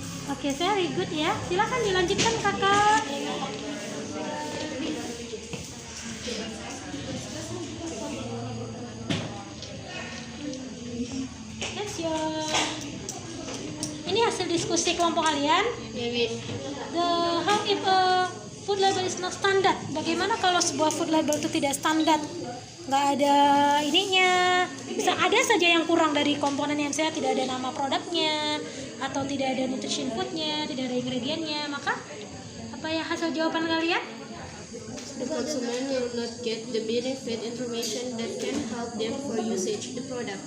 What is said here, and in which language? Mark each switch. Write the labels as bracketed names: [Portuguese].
[Indonesian] Oke, [English] very good [Indonesian] ya. Silakan dilanjutkan kakak. Yes, ini hasil diskusi kelompok kalian. [English] How if a food label is not standard? [Indonesian] Bagaimana kalau sebuah food label itu tidak standar? Nggak ada ininya, bisa ada saja yang kurang dari komponen yang saya, tidak ada nama produknya atau tidak ada nutrition foodnya, tidak ada ingredientnya. Maka apa ya hasil jawaban kalian? [English] The consumer will not get the benefit information that can help them for usage the product.